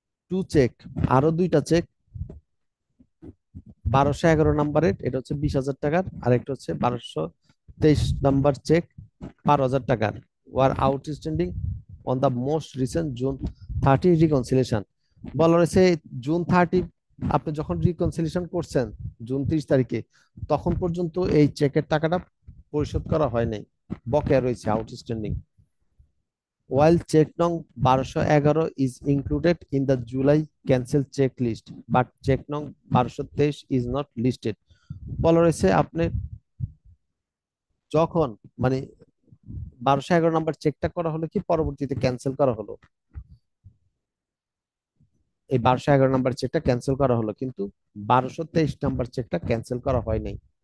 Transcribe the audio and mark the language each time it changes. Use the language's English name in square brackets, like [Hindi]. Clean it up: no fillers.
[Bangla] Two check, আরো দুইটা check 1211 নম্বরের, এটা হচ্ছে 20,000 টাকার, আর একটা হচ্ছে 1223 নম্বর চেক 12,000 টাকার, [English] Were outstanding on the most recent June 30 reconciliation. [Bangla] বলা রয়েছে জুন 30 আপনি যখন রিকনসিলেশন করছেন জুন 30 তারিখে, তখন পর্যন্ত এই চেকের টাকাটা পরিশোধ করা হয় নাই, বকেয়া রয়েছে আউটস্ট্যান্ডিং। [English] While check নং 1211 is included in the July cancel check list, but check নং 1223 is not listed. [Bangla] বলা রয়েছে আপনি যখন মানে 1211 নাম্বার চেকটা করা হলো কি পরবর্তীতে ক্যান্সেল করা হলো, এই 1211 নাম্বার চেকটা ক্যান্সেল করা হলো, কিন্তু 1223 নাম্বার চেকটা ক্যান্সেল করা হয় নাই।